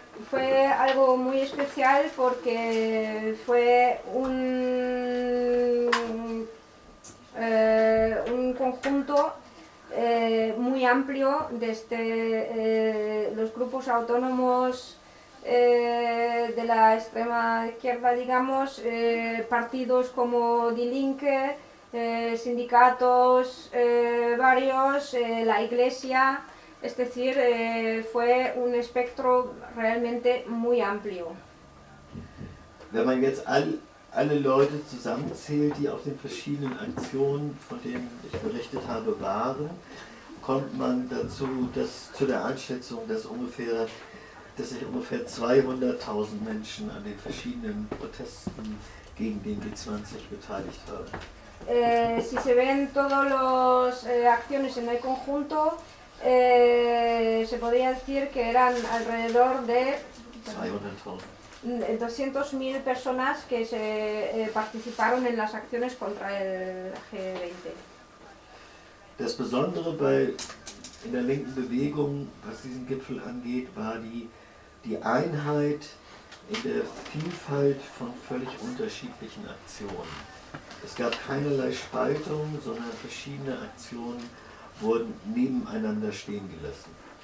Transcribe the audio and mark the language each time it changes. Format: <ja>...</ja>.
<es>Fue algo muy especial porque fue un conjunto muy amplio desde los grupos autónomos de la extrema izquierda, digamos, partidos como Die Linke, sindicatos varios, la iglesia. Es decir, fue un espectro realmente muy amplio.</es> <de>Wenn man jetzt alle Leute zusammenzählt, die auf den verschiedenen Aktionen, von denen ich berichtet habe, waren, kommt man dazu, dass zu der Einschätzung, dass sich ungefähr 200.000 Menschen an den verschiedenen Protesten gegen den G20 beteiligt haben.</de> <es>Si se ven todos los acciones en el conjunto, se podría decir que eran alrededor de 200.000 personas que se participaron en las acciones contra el G20.</es> <de>Das Besondere bei in der linken Bewegung, was diesen Gipfel angeht, war die Einheit in der Vielfalt von völlig unterschiedlichen Aktionen. Es gab keinerlei Spaltung, sondern verschiedene Aktionen wurden nebeneinander stehen gelassen.</de>